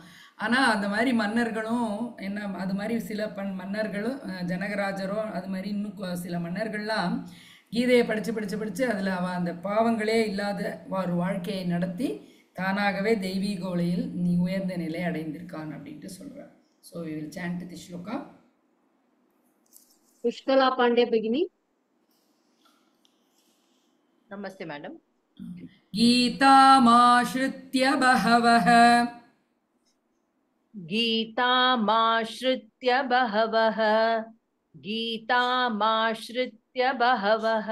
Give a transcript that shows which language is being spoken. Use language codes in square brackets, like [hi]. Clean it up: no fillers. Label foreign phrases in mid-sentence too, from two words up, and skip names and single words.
[ta] ஆனால் அந்த மாதிரி மன்னர்களும் என்ன, அது மாதிரி சில மன்னர்களும் ஜனகராஜரோ அது மாதிரி இன்னும் சில மன்னர்கள்லாம் கீதையை படித்து அதில் அந்த பாவங்களே இல்லாத ஒரு வாழ்க்கையை நடத்தி தானாகவே தெய்வீக உலகில் நீ உயர்ந்த நிலை அடைந்திருக்கான் அப்படின்ட்டு சொல்கிறார். [en] so we will chant the shloka. [hi] पुष्कला पांडे भगिनी नमस्ते मैडम [sa] गीतामाश्रित्य बहवः गीतामाश्रित्य बहवः गीतामाश्रित्य बहवः